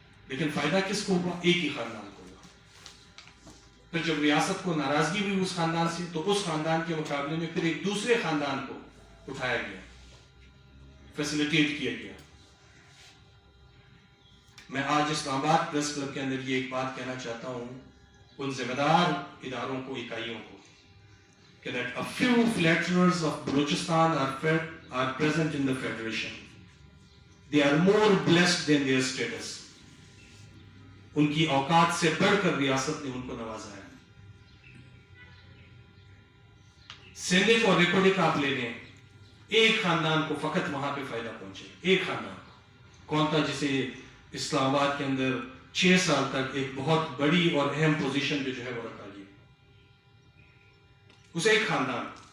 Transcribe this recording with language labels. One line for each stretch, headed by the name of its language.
Urdu: لیکن فائدہ کس کو ہوا؟ ایک ہی خاندان کو ہوا. پھر جب ریاست کو ناراضگی ہوئی اس خاندان سے تو اس خاندان کے مقابلے میں پھر ایک دوسرے خاندان کو اٹھایا گیا, فیسیلیٹیٹ کیا گیا. میں آج اسلام آباد پریس کلب کے اندر یہ ایک بات کہنا چاہتا ہوں ان ذمہ دار اداروں کو, اکائیوں کو, کہ
English: that a few flatterers of Balochistan are present in the federation. They are more blessed than their status.
Urdu: ان کی اوقات سے بڑھ کر ریاست نے ان کو نوازا ہے. سندھ اور ریکارڈک آپ لے لیں, ایک خاندان کو فقط وہاں پہ فائدہ پہنچے, ایک خاندان. کون تھا جسے اسلام آباد کے اندر 6 سال تک ایک بہت بڑی اور اہم پوزیشن پہ جو ہے وہ رکھا گیا, اسے ایک خاندان.